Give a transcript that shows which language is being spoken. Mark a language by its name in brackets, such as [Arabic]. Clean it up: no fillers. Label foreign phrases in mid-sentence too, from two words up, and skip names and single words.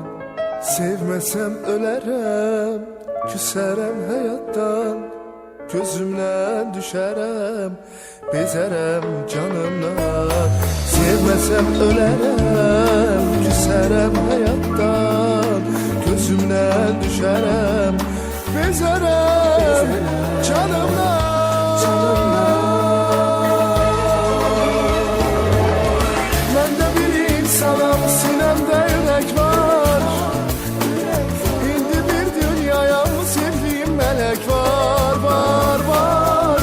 [Azerbaijani] Sevmesem ölərəm, küsərəm həyatdan, gözümdən düşərəm, bezərəm canımdan. Sevmesem ölərəm, küsərəm həyatdan, gözümdən düşərəm, bezərəm canımdan. [Turkish] Ben de bir insanım, sinemde yürek var. İndi bir dünyaya sevdiğim melek var, var, var.